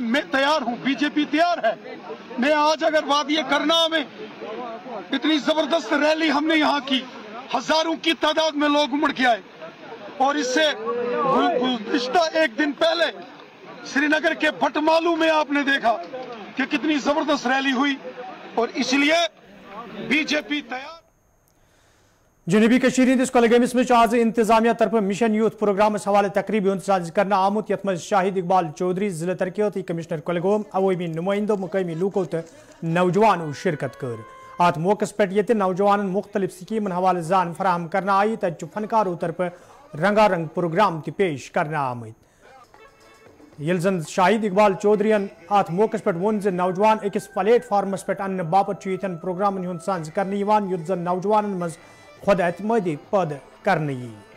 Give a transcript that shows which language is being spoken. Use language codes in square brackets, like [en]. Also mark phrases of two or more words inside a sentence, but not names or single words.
[hi] मैं तैयार हूँ, बीजेपी तैयार है। मैं आज अगर वादिये करना में इतनी जबरदस्त रैली हमने यहाँ की, हजारों की तादाद में लोग उमड़ के आए, और इससे गुज़िश्ता एक दिन पहले श्रीनगर के भटमालू में आपने देखा कि कितनी जबरदस्त रैली हुई, और इसलिए बीजेपी तैयार। [ks] जनूबी कश्मीर हिंदिस कोलगेमिस में आज इंतजामिया तरफ मिशन यूथ प्रोग्राम हवाले तकरीब साज करना आमुत, यथ मज शाहिद इकबाल चौधरी, जिला तरक्याती कमिश्नर कोलगोम, अवामी नुमाइंदों, मुकामी लूकों तो नौजवानों शिरकत कर। अत मौके पे नौजवान मुख्तलिफ स्कीमन हवाले जान फराहम करना आई, तब फनकारों तरफ रंगारंग प्रोग्राम ती पेश करना आमद। यल जन शाहिद इकबाल चौधरीन अत मौके पे वोन जे नौजवान अकिस प्लेटफार्मस पे अन्न बापत यन प्रोग्रामन हुंद सांझ करने युत जन नौजवानन मज खुद एतमादी पद करने यी।